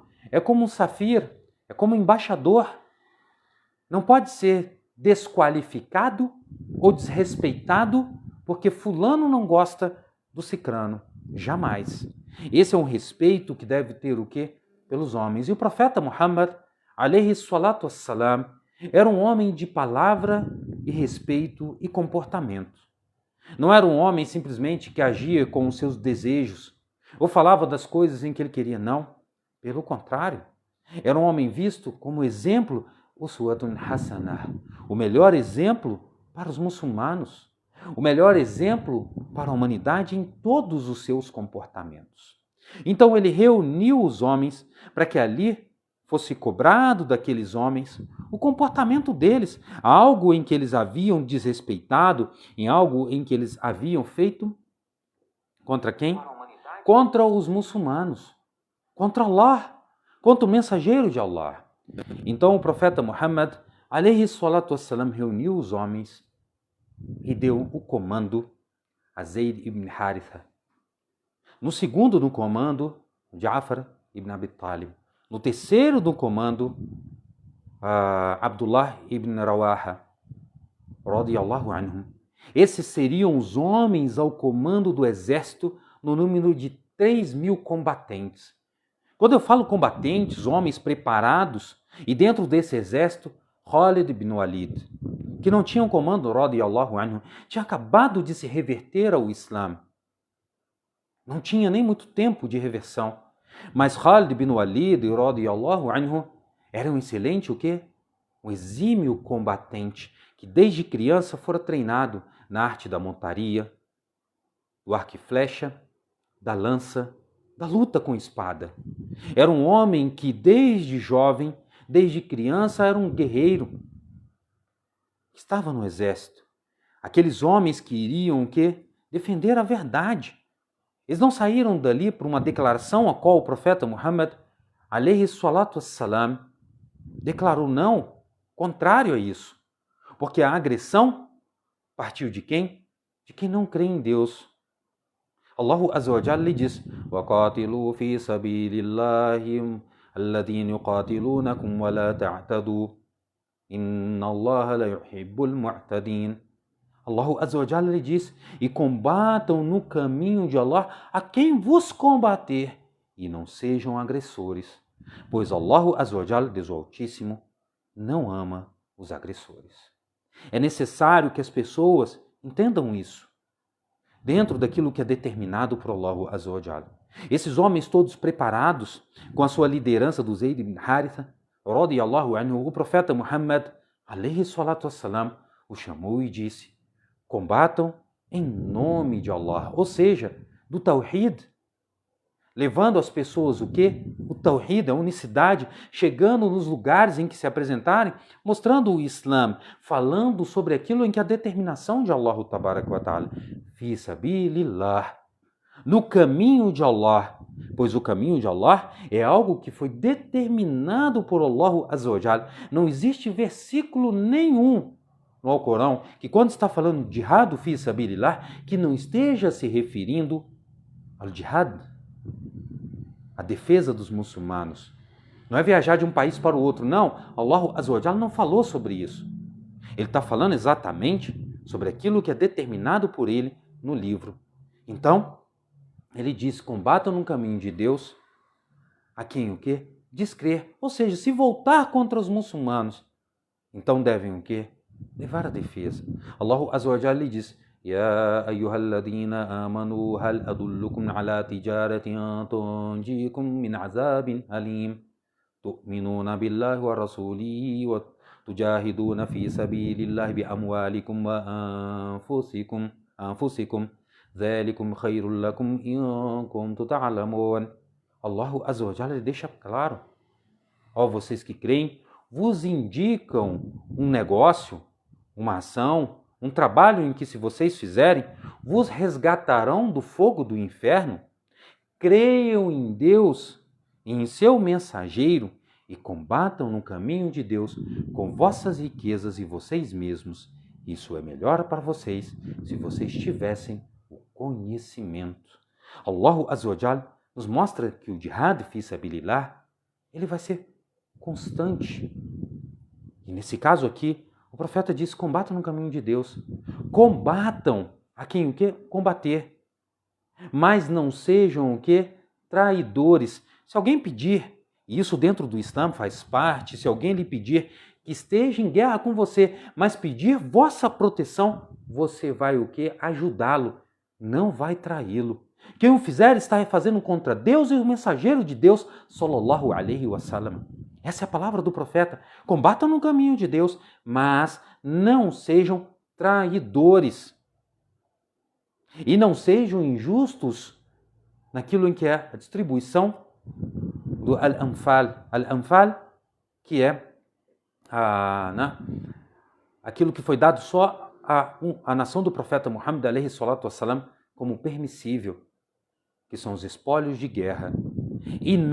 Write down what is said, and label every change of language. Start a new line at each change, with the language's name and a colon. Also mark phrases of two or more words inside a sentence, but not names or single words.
Portuguese: É como um safir, é como um embaixador. Não pode ser desqualificado ou desrespeitado porque fulano não gosta do cicrano. Jamais. Esse é um respeito que deve ter o quê? Pelos homens. E o profeta Muhammad,
Arabic: عليه الصلاة والسلام,
Portuguese: era um homem de palavra e respeito e comportamento. Não era um homem simplesmente que agia com os seus desejos ou falava das coisas em que ele queria, não. Pelo contrário, era um homem visto como exemplo,
Arabic: أسوة حسنة,
Portuguese: o melhor exemplo para os muçulmanos, o melhor exemplo para a humanidade em todos os seus comportamentos. Então ele reuniu os homens para que ali fosse cobrado daqueles homens o comportamento deles, algo em que eles haviam desrespeitado, em algo em que eles haviam feito contra quem? Contra os muçulmanos, contra Allah, contra o mensageiro de Allah. Então o profeta Muhammad,
Arabic: عليه الصلاة والسلام,
Portuguese: reuniu os homens e deu o comando a Zayd ibn Haritha. No segundo no comando, Ja'far ibn Abi Talib. No terceiro no comando,
Arabic: Abdullah ibn Rawaha, رضي الله عنهم.
Portuguese: Esses seriam os homens ao comando do exército no número de 3.000 combatentes. Quando eu falo combatentes, homens preparados, e dentro desse exército, Khalid ibn Walid, que não tinha um comando,
Arabic: رضي الله عنه,
Portuguese: tinha acabado de se reverter ao Islã. Não tinha nem muito tempo de reversão. Mas Khalid ibn Walid,
Arabic: رضي الله عنه,
Portuguese: era um excelente o quê? Um exímio combatente, que desde criança fora treinado na arte da montaria, do arco e flecha, da lança, da luta com espada. Era um homem que desde jovem, desde criança, era um guerreiro. Estava no exército. Aqueles homens que iriam o quê? Defender a verdade. Eles não saíram dali por uma declaração a qual o profeta Muhammad,
Arabic: عليه الصلاة والسلام,
Portuguese: declarou não, contrário a isso. Porque a agressão partiu de quem? De quem não crê em Deus. Allah
Arabic: عز وجل
Portuguese: lhe diz:
Arabic: وَقَاتِلُوا فِي سَبِيلِ اللَّهِ الَّذِينَ يُقَاتِلُونَكُمْ وَلَا تَعْتَدُوا إِنَّ اللَّهَ لَا يُحِبُّ الْمُعْتَدِينَ.
Portuguese: Allah
Arabic: عز وجل
Portuguese: lhe diz: e combatam no caminho de Allah a quem vos combater, e não sejam agressores, pois Allah
Arabic: عز وجل,
Portuguese: Deus Altíssimo, não ama os agressores. É necessário que as pessoas entendam isso, dentro daquilo que é determinado por Allah
Arabic: عز وجل.
Portuguese: Esses homens todos preparados, com a sua liderança do Zayd ibn Haritha,
Arabic: رضي الله عنه,
Portuguese: o profeta Muhammad,
Arabic: عليه الصلاة والسلام,
Portuguese: o chamou e disse: combatam em nome de Allah, ou seja, do Tawhid, levando às pessoas o quê? O Tawhid, a unicidade, chegando nos lugares em que se apresentarem, mostrando o Islã, falando sobre aquilo em que a determinação de Allah
Arabic: تبارك وتعالى في سبيل الله,
Portuguese: no caminho de Allah, pois o caminho de Allah é algo que foi determinado por Allah
Arabic: عز وجل.
Portuguese: Não existe versículo nenhum no Alcorão que, quando está falando de
Arabic: جهاد في سبيل الله,
Portuguese: que não esteja se referindo ao jihad, a defesa dos muçulmanos. Não é viajar de um país para o outro, não. Allah
Arabic: عز وجل
Portuguese: não falou sobre isso. Ele está falando exatamente sobre aquilo que é determinado por ele no livro. Então, ele diz: combatam no caminho de Deus a quem o quê? Descrer. Ou seja, se voltar contra os muçulmanos, então devem o quê? Levar a defesa. Allah
Arabic: عز وجل
Portuguese: lhe diz:
Arabic: يا أيها الذين آمنوا هل أدلكم على تجارة تنجيكم من عذاب أليم تؤمنون بالله ورسوله وتجاهدون في سبيل الله بأموالكم وأنفسكم ذلكم خير لكم إن كنتم تعلمون.
Portuguese: Allah
Arabic: عز وجل
Portuguese: deixa claro: ó vocês que creem, vos indicam um negócio, uma ação, um trabalho em que, se vocês fizerem, vos resgatarão do fogo do inferno. Creiam em Deus e em seu mensageiro e combatam no caminho de Deus com vossas riquezas e vocês mesmos. Isso é melhor para vocês se vocês tivessem o conhecimento. Allah
Arabic: عز وجل
Portuguese: nos mostra que o
Arabic: جهاد في سبيل الله,
Portuguese: ele vai ser constante. E nesse caso aqui, o profeta diz: combatam no caminho de Deus. Combatam a quem o quê? Combater. Mas não sejam o quê? Traidores. Se alguém pedir, e isso dentro do Islã faz parte, se alguém lhe pedir que esteja em guerra com você, mas pedir vossa proteção, você vai o quê? Ajudá-lo. Não vai traí-lo. Quem o fizer está fazendo contra Deus e o mensageiro de Deus,
Arabic: صلى الله عليه وسلم.
Portuguese: Essa é a palavra do profeta. Combatam no caminho de Deus, mas não sejam traidores. E não sejam injustos naquilo em que é a distribuição do Al-Anfal. Al-Anfal, que é aquilo que foi dado só à nação do profeta Muhammad,
Arabic: عليه الصلاة والسلام,
Portuguese: como permissível, que são os espólios de guerra.